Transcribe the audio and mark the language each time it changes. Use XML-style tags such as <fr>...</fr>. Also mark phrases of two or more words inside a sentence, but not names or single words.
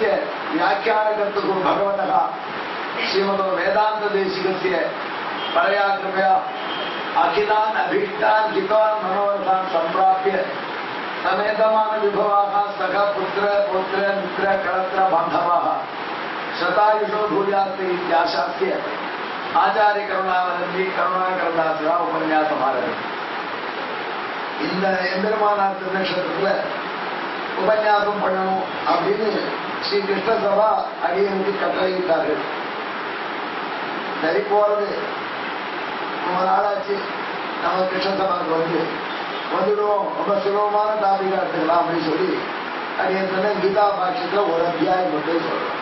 <sa>व्याख्यानकर्तुः भगवतः श्रीमतो वेदान्तदेशिकस्य परया कृपया अखिलान् अभीष्टान् हितान् मनोरथान् सम्प्राप्य समेतमान विभवाः सख पुत्र पौत्र मित्र कलत्र बान्धवाः शतायुषो भूयात् इत्याशास्य आचार्य करुणावलम्बी करुणाकरदासः उपन्यासमारभे।</sa> <ta>இந்த எம்பெருமானார் திருநக்ஷத்திரத்துல உபன்யாசம் பண்ணணும் அப்படின்னு ஸ்ரீ கிருஷ்ண சபா அடியனுக்கு கட்டளையிட்டார்கள். சரி போறது ரொம்ப நாளாச்சு. நம்ம கிருஷ்ண சபாவுக்கு வந்துடுவோம், ரொம்ப சுலபமான டாபிகா எடுத்துக்கலாம் அப்படின்னு சொல்லி அடியன் சொன்ன கீதா பாஷ்யத்துல ஒரு அத்தியாயம் மட்டும் சொல்லலாம்.</ta>